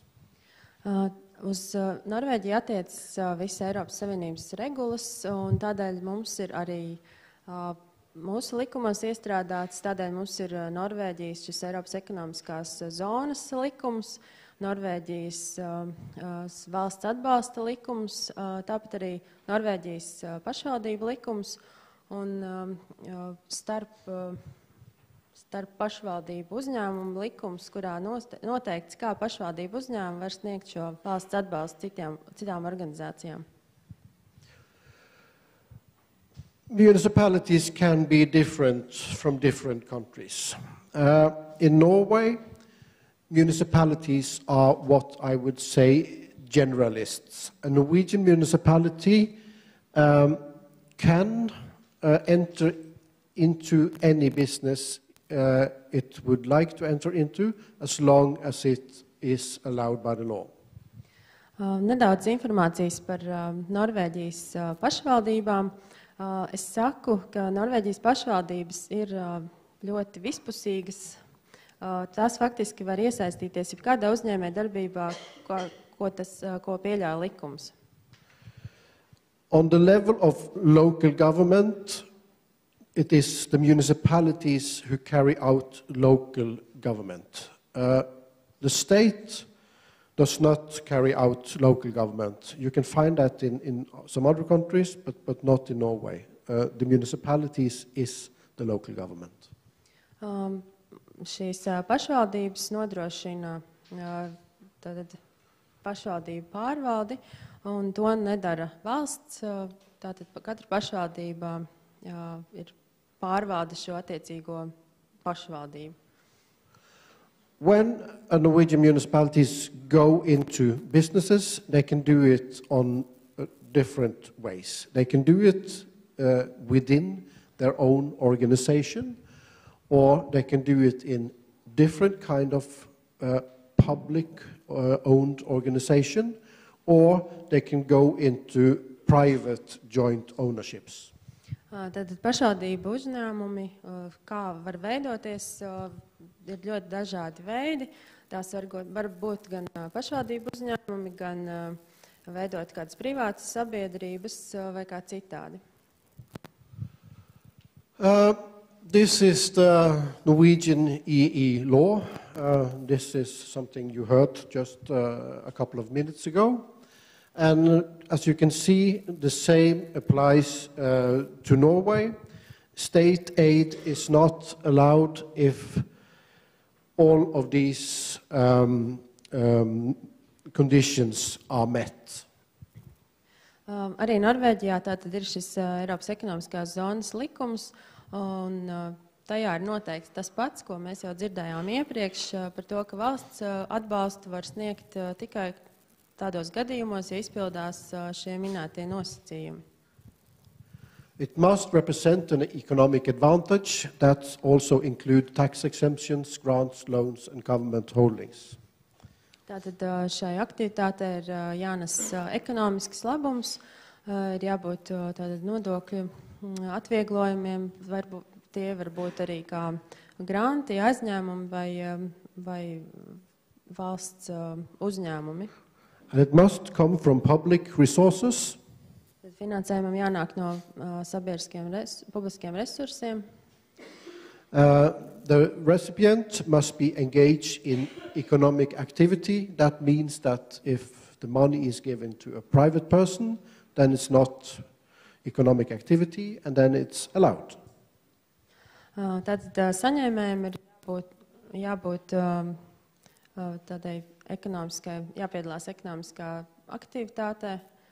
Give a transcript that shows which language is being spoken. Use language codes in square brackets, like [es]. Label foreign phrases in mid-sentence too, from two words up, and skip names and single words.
[lv] Uz Norvēģiju attiecas visas Eiropas Savienības regulas, un tādēļ mums ir arī mūsu likumos iestrādāts, tādēļ mums ir Norvēģijas šis Eiropas ekonomiskās zonas likums, Norvēģijas valsts atbalsta likums, tāpat arī Norvēģijas pašvaldību likums, un starp pašvaldību uzņēmumu likums, kurā noteikts, kā pašvaldību uzņēmumi var sniegt šo valsts atbalstu citām organizācijām. [en] Municipalities can be different from different countries. In Norway, municipalities are what I would say generalists. A Norwegian municipality can enter into any business it would like to enter into, as long as it is allowed by the law. [lv] Nedaudz informācijas par Norvēģijas pašvaldībām. Es saku, ka Norvēģijas pašvaldības ir ļoti vispusīgas. Tās faktiski var iesaistīties jebkādā uzņēmējdarbībā, ko pieļauj likums. [en] On the level of local government, it is the municipalities who carry out local government. The state does not carry out local government. You can find that in some other countries, but not in Norway. The municipalities is the local government. [lv] Šīs pašvaldības nodrošina pašvaldību pārvaldi, un to nedara valsts. Tātad katra pašvaldība ir pārvalda šo attiecīgo pašvaldību. [en] When Norwegian municipalities go into businesses, they can do it on different ways. They can do it within their own organization, or they can do it in different kind of public-owned organization, or they can go into private joint ownerships. [lv] Tad pašvaldību uzņēmumi, kā var veidoties, ir ļoti dažādi veidi. Tās var būt gan pašvaldību uzņēmumi, gan veidot kādas privātas sabiedrības vai kā citādi. [en] This is the Norwegian EE law. This is something you heard just a couple of minutes ago. And as you can see, the same applies to Norway. State aid is not allowed if all of these conditions are met. [lv] Arī Norvēģijā tātad ir šis Eiropas ekonomiskās zonas likums, un tajā ir noteikts tas pats, ko mēs jau dzirdējām iepriekš, par to, ka valsts atbalstu var sniegt tikai tādos gadījumos, ja izpildās šie minētie nosacījumi. [en] It must represent an economic advantage that also include tax exemptions, grants, loans and government holdings. [lv] Tātad šai aktivitātei ir jānes ekonomisks labums, ir jābūt tātad nodokļu atvieglojumiem, tie var būt arī kā granti, aizņēmumi vai valsts uzņēmumi. [en] And it must come from public resources. [lv] Finansējumam jānāk no publiskiem resursiem. [en] The recipient must be engaged in economic activity. That means that if the money is given to a private person, then it's not economic activity, and then it's allowed. [lv] Tātad saņēmējiem ir jābūt tādai ekonomiskai, jāpiedalās ekonomiskā aktivitātē.